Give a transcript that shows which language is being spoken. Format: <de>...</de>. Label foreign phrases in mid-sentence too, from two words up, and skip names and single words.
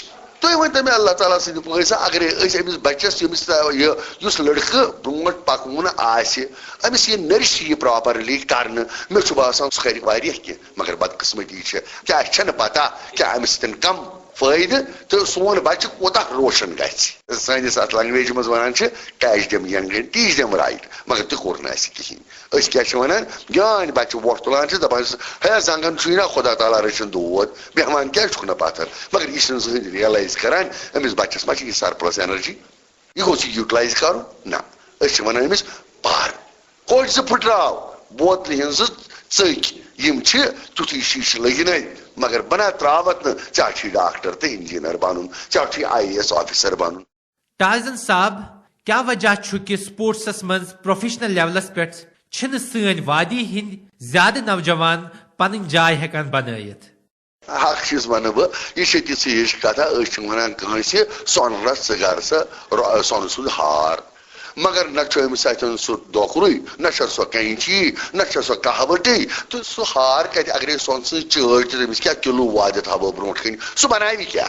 <ks>تُہۍ ؤنۍتو مےٚ اللہ تعالیٰ سٕنٛدِ پٲٹھۍ اگرے أسۍ أمِس بچس یُس لڑکہٕ برونٛٹھ پکوُن آسہِ أمِس یہِ نٔرِش یہِ پراپرلی کرنہٕ مےٚ چھُ باسان سُہ کرِ واریاہ کینٛہہ. مگر بدقسمتی چھِ کیٛاہ اَسہِ چھَنہٕ پتہ کیٛاہ امہِ سۭتۍ کم فٲیدٕ تہٕ سون بچہ کوتاہ روشن گژھِ. سٲنِس اتھ لنگویج منٛز ونان چھِ</ks> <en>catch them young and teach them right.</en> <ks>مگر تہِ کوٚر نہٕ اَسہِ کِہیٖنۍ. أسۍ کیٛاہ چھِ ونان جان بچہ وۄٹھ تُلان چھِ دپان چھِس ہے زنگن چھُے نا خدا تعالیٰ رٔچھِن دود بیٚہوان کیٛازِ چھُکھ نہٕ پتھر. مگر یہِ چھِنہٕ زٕہٕنۍ ریلایز کران أمِس بچس ما چھِ یہِ</ks> <en>surplus energy,</en> <ks>یہِ گوٚژھ یہِ یوٗٹلایز کرُن. نہ أسۍ چھِ ونان أمِس پار کوچ زٕ پھٕٹراو بوتلہِ ہٕنٛز زٕ ژٔکۍ یم چھِ تیُتھُے شیٖشہٕ لٔگِن اَتہِ. مگر بنا تراوت نہٕ ژےٚ چھُے ڈاکٹر تہٕ انجیٖنر بنُن ژےٚ چھُے IAS آفیسر بنُن. ٹارزن صاحب, کیا وجہ چھُ کہِ سپورٹسس منٛز</ks> <en>professional levels</en> <ks>پٮ۪ٹھ چھِنہٕ سٲنۍ وادی ہٕنٛدۍ زیادٕ نوجوان پنٕنۍ جاے ہٮ۪کان بنٲیِتھ؟ اکھ چیٖز ونہٕ بہٕ یہِ چھِ تِژھٕے ہِش کتھا أسۍ چھِ ونان کٲنٛسہِ سۄنہٕ رژھ ژٕ گر سا سۄنہٕ سُنٛد ہار. مگر نہ چھُ أمِس اتٮ۪ن سُہ دۄکھرُے نہ چھےٚ سۄ کینچی نہ چھےٚ سۄ کہوٹٕے تہٕ سُہ ہار کتہِ اگرے سۄنہٕ سٕنٛز چٲڑۍ تہِ تٔمِس کیٛاہ کِلوٗ وادِ تھاوو برونٛٹھ کَنہِ سُہ بناوِ کیٛاہ.</ks>